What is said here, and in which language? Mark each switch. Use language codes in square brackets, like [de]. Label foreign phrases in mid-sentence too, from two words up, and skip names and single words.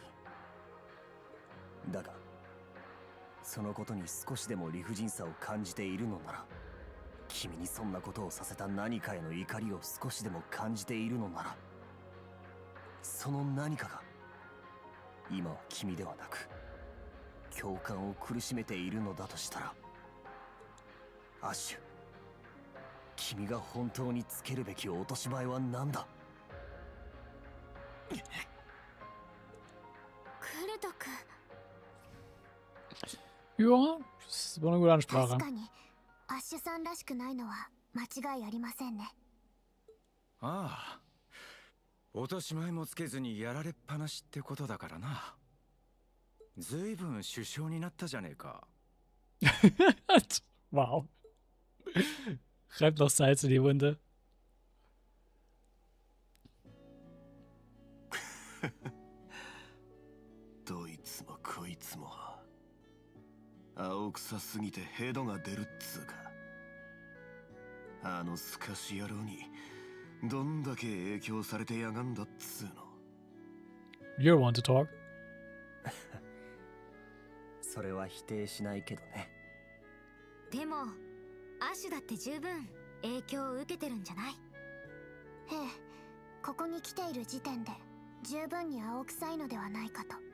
[ja] だがそのことに少しでも理不尽さを感じているのなら、君にそんなことをさせた何かへの怒りを少しでも感じているのなら、その何かが今は君ではなく共感を苦しめているのだとしたら、アッシュ、君が本当につけるべき落とし前は何だ？クルト君。 [de] Ja, das war eine gute Ansprache. [ja] 確かにアッシュさんらしくないのは間違いありませんね。ああ、落とし前もつけずにやられっぱなしってことだからな。ずいぶん首相になったじゃねえか。 [en] Wow. [de] Reibt noch Salz in die Wunde. [ja] どいつもこいつも青臭すぎてヘドが出るっつうか。あのスカシ野郎にどんだけ影響されてやがんだっつうの。 [en] You want to talk? [ja] それは否定しないけどね。でもアッシュだって十分影響を受けてるんじゃない？ええ、ここに来ている時点で十分に青臭いのではないかと。